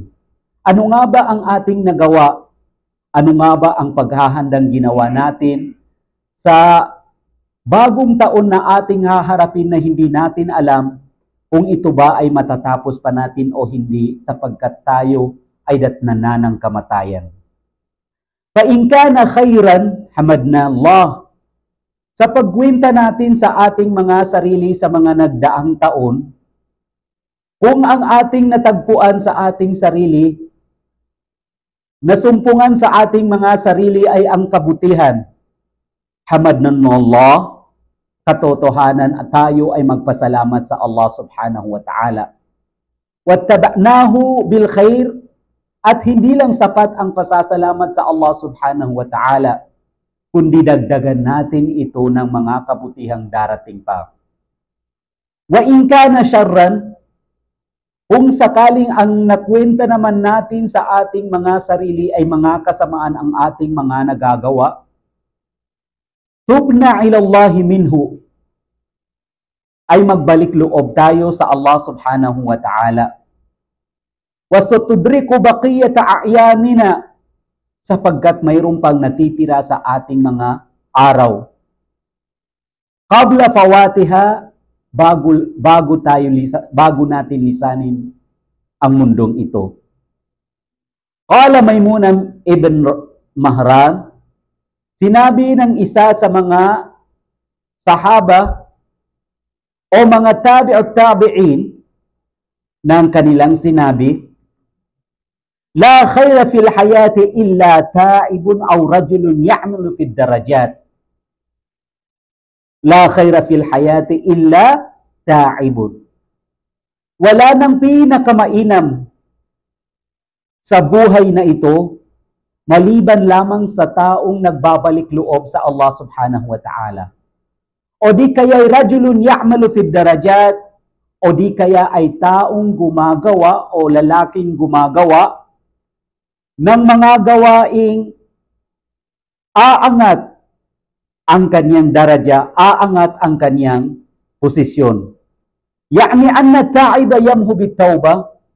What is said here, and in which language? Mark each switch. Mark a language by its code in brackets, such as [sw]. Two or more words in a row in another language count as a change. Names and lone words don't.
[tl] Ano nga ba ang ating nagawa? Ano nga ba ang paghahandang ginawa natin sa bagong taon na ating haharapin na hindi natin alam kung ito ba ay matatapos pa natin o hindi, sapagkat tayo ay datnan na ng kamatayan. [ar] فإن كان خيرا حمدنا الله. [tl] Sa pagkwenta natin sa ating mga sarili sa mga nagdaang taon, kung ang ating natagpuan sa ating sarili, nasumpungan sa ating mga sarili ay ang kabutihan, [ar] حمدنا الله, [tl] katotohanan at tayo ay magpasalamat sa Allah [ar] سبحانه وتعالى. وأتبعناه بالخير, [tl] at hindi lang sapat ang pasasalamat sa Allah [ar] سبحانه وتعالى, [tl] kundi dagdagan natin ito ng mga kabutihang darating pa. [ar] وإن كان شرا, [tl] kung sakaling ang nakwenta naman natin sa ating mga sarili ay mga kasamaan ang ating mga nagagawa, [ar] تبنا إلى الله منه, [tl] ay magbalik loob tayo sa Allah [ar] سبحانه وتعالى. واستدرك بقية أيامنا, [tl] sapagkat mayroon pang natitira sa ating mga araw. [ar] قبل فواتها, [tl] bago natin lisanin ang mundong ito. [ar] قال ميمونة بن مهران, [tl] sinabi ng isa sa mga sahaba o mga [ar] تابعو التابعين [tl] ng kanilang sinabi, [ar] لا خير في الحياة إلا تائب أو رجل يعمل في الدرجات. لا خير في الحياة إلا تائب. [tl] Wala nang pinakamainam sa buhay na ito maliban lamang sa taong nagbabalik loob sa Allah [ar] سبحانه وتعالى. [tl] O di kaya [ar] رجل يعمل في الدرجات, [tl] o di kaya ay taong gumagawa o lalaking gumagawa ng mga gawaing aangat ang kanyang daraja, aangat ang kanyang posisyon. [ar] يعني أن التائب يمحو بالتوبة.